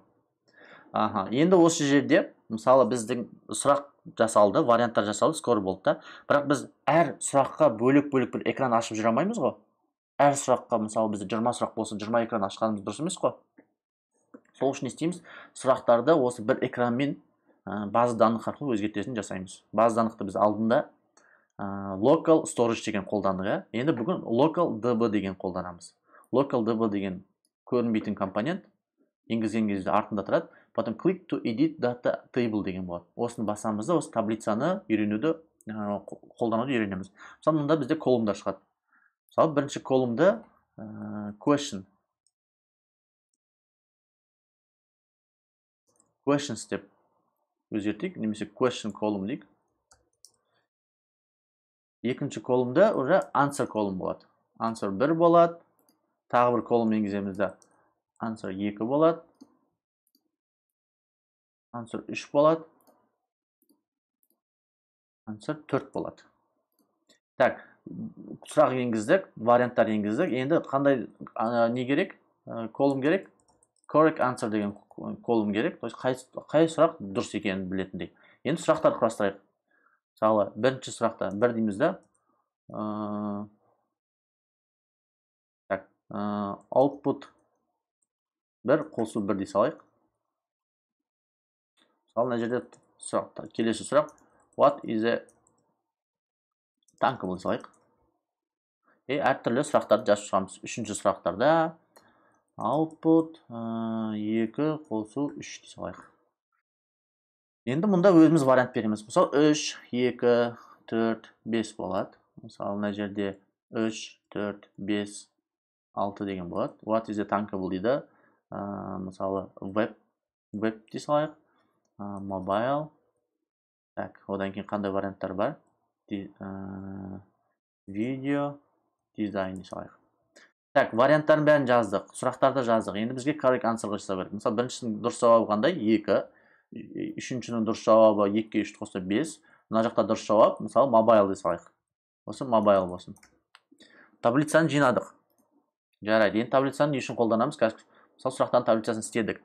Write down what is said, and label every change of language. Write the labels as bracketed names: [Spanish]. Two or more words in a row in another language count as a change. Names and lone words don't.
[Kazakh] Енді осы жерде, мысалы біздің сұрақ жасалды, варианттар жасалды, score болды да. Бірақ біз әр сұраққа бөлек-бөлек бір экран ашып жүре алмаймыз ғой. Әр сұраққа, мысалы бізде 20 сұрақ болса, 20 экран ашқанымыз дұрыс емес қой. Сол үшін не істейміз? Сұрақтарды осы бір экранмен [Russian] база данных [Kazakh] арқылы өзгертесін жасаймыз. [Russian] База даннықты [Kazakh] біз алдында [English] local storage [Kazakh] деген қолдандық. Енді бүгін [English] local db [Kazakh] деген қолданамыз. [English] Local db [Kazakh] деген көрінбейтін компонент енгізген кезде артында тұрады. [English] Потом click to edit data table [Kazakh] деген болады. Осыны басамыз да осы таблицаны үйренуді қолдануды үйренеміз. Мысалы мұнда бізде колумдар шығады. Мысалы бірінші колумды questions деп өзгертейік, немесе [English] question column [Kazakh] дейік. Екінші колумда уже answer колум болады. Answer 1 болады. Тағы бір колум енгіземізді. Answer 2 болады. Answer 3 болады. Answer 4 болады. Так, сұрақ енгіздік, варианттар енгіздік. Енді қандай не керек? Колум керек? [English] Correct answer [Kazakh] деген колум керек. [Russian] То есть [Kazakh] қай сұрақ дұрыс екенін білетіндей. Енді сұрақтарды құрастырайық. Мысалы, бірінші сұрақта 1 дейміз да. Так, output 1 қосу 1 дей салайық. Мысалы, мына жерде сұрақтар. Келесі сұрақ. [English] What is a tankable салайық. [Kazakh] Әртүрлі сұрақтарды жазып шығамыз. Үшінші сұрақтарда output 2 қосу 3 дей салайық. Енді мұнда өзіміз вариант береміз. Мысалы 3, 2, 4, 5 болады. Мысалы мына жерде 3, 4, 5, 6 деген болады. [English] What is a tankable [Kazakh] дейді. Мысалы web дей салайық. Mobile. Так, одан кейін қандай варианттар бар? [English] Video, design [Kazakh] дей салайық. Так, варианттарын бәрін жаздық. Сұрақтарды жаздық. Енді бізге [English] correct answer [Kazakh] жасау керек. Мысалы біріншінің дұрыс жауабы қандай? 2. Үшіншінің дұрыс жауабы 2-ге 3 қосса 5. Мына жақта дұрыс жауап, мысалы mobile дей салайық. Осы mobile болсын. Таблицаны жинадық. Жарайды. Енді таблицаны не үшін қолданамыз? Мысалы сұрақтан таблицасын істедік.